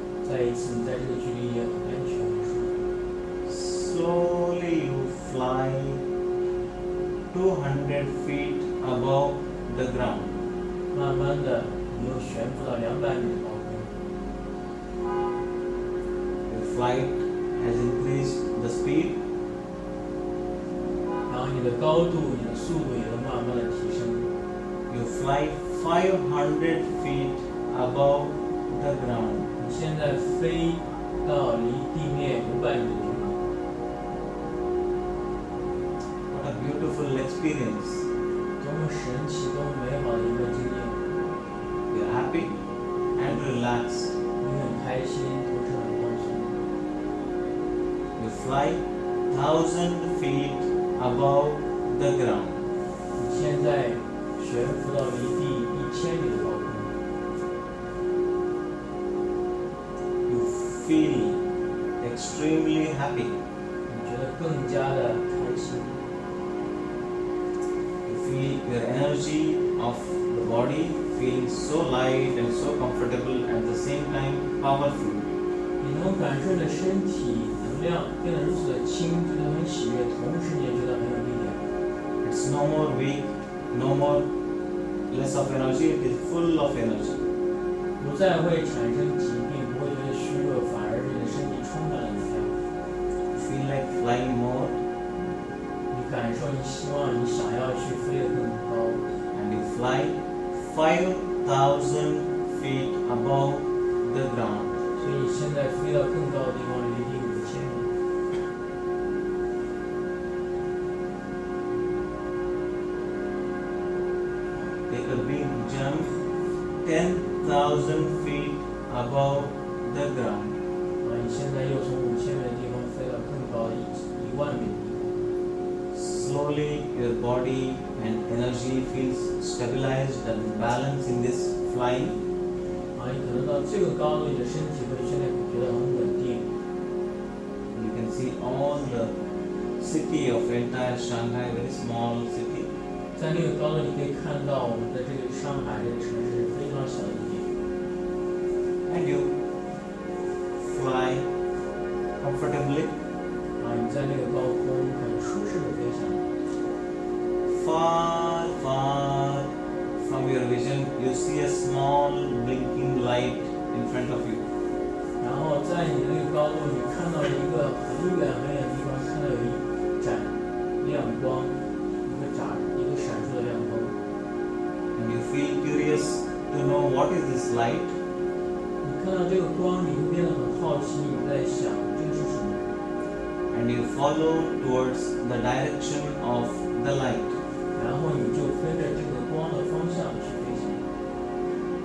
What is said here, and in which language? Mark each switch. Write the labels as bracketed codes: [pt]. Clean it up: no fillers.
[zh] 再一次，你在这个距离也很安全很舒服。 [en] Slowly you fly 200 feet above the ground. [zh] 慢慢的，你又悬浮到200米的高空， [en] Your flight has increased the speed. [zh] 然后你的高度、你的速度也都慢慢的提升。 [en] You fly 500 feet above the ground. [zh] 你现在飞到离地面500米的地方， [en] What a beautiful experience. [zh] 多么神奇、多么美好的一个经验！ [en] You're happy and relaxed. [zh] 你很开心，同时很放松。 [en] You fly 1,000 feet above the ground. [zh] 你现在悬浮到离地1000米的高空， [en] You feel extremely happy. [zh] 你觉得更加的开心。 [en] You feel your energy of the body feeling so light and so comfortable at the same time powerful. [zh] 你能感受你的身体能量变得如此的轻，觉得很喜悦，同时你也觉得很有力量。 [en] It's no more weak, no more less of energy, it is full of energy. [zh] 不再会产生疾病，不会觉得虚弱，反而是你的身体充满了能量。 [en] You feel like flying more [zh] 你感受，你希望，你想要去飞得更高， [en] and you fly 5,000 feet above the ground. [zh] 所以你现在飞到更高的地方，离地5000米。 [en] Take a big jump 10,000 feet above the ground. [zh] 你现在又从5000米的地方飞到更高的1万米的地方。 [en] Slowly your body and energy feels stabilized and balanced in this flying. [zh] 你可能到这个高度，你的身体会现在觉得很稳定。 [en] You can see all the city of entire Shanghai, very small city. [zh] 在那个高度，你可以看到我们的这个上海这个城市是非常小的一点。 [en] And you fly comfortably [zh] 你在那个高空很舒适的飞翔。 [en] far, far from your vision. You see a small blinking light in front of you. [zh] 然后在你的那个高度，你看到一个很远很远的地方，看到有一盏亮光，一个闪烁的亮光。 [en] And you feel curious to know what is this light. [zh] 你看到这个光，你会变得很好奇，你在想这个是什么？ [en] And you follow towards the direction of the light. [zh] 然后你就跟着这个光的方向去飞行。